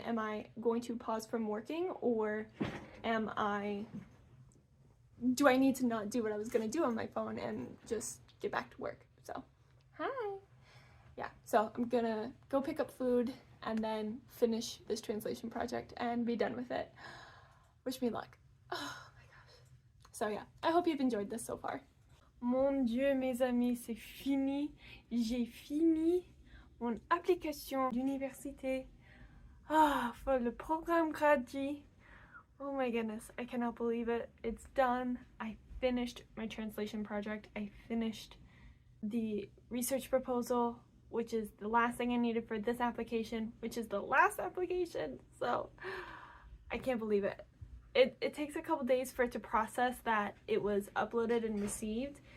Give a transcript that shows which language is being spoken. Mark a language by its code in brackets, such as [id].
[en] Am I going to pause from working, or do I need to not do what I was gonna do on my phone and just get back to work? So, hi. Yeah, so I'm gonna go pick up food and then finish this translation project and be done with it. Wish me luck. Oh my gosh. So yeah, I hope you've enjoyed this so far. [fr] Mon Dieu, mes amis, c'est fini. J'ai fini mon application d'université. [en] For [fr] le programme [en] grad. Oh my goodness, I cannot believe it. It's done. I finished my translation project. I finished the research proposal, which is the last thing I needed for this application, which is the last application. So I can't believe it. It takes a couple days for it to process that it was uploaded and received.